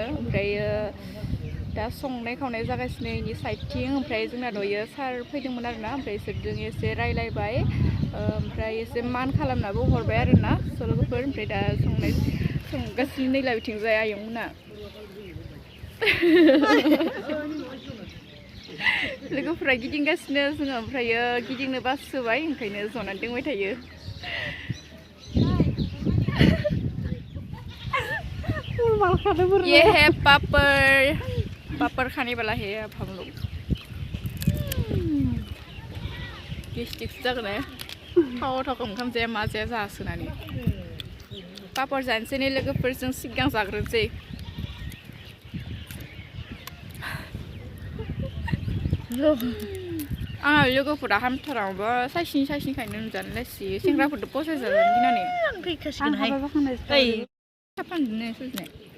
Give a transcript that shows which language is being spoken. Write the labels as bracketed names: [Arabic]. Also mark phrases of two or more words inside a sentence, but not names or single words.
[Bodo] ओमफ्राय दा संनाय खावनाय जागासिनो इनि साइडथिं ओमफ्राय जोंना दयो सार फैदोंमोन आरोना ओमफ्राय इसोरजों एसे रायलायबाय ओमफ्राय एसे मान खालामनाबो हरबाय आरोना लोगोफोर ओमफ्राय दा संगासिनो नै लाबिथिंजाय आयंमोना लोगोफोरा गिदिंगासिनो जोङो ओमफ्रायो गिदिंनो बासोबाय ओंखायनो जनानै दोंबाय थायो [Hindi] ये है पापड़ खाने वाला है अब हम लोग [Bodo] गेस्टिक जागोन थाव ओंखाम जाया मा जाया जासोनानै पापड़ जानोसै नै लोगोफोरजों सिगां जाग्रोनोसै आंहा लोगोफोरा हामथाराबा साइसनिखायनो नुजानो लासि सेंग्राफोरजों पसाय जाजानो गिनानै फानदोंनो सोरजिनाय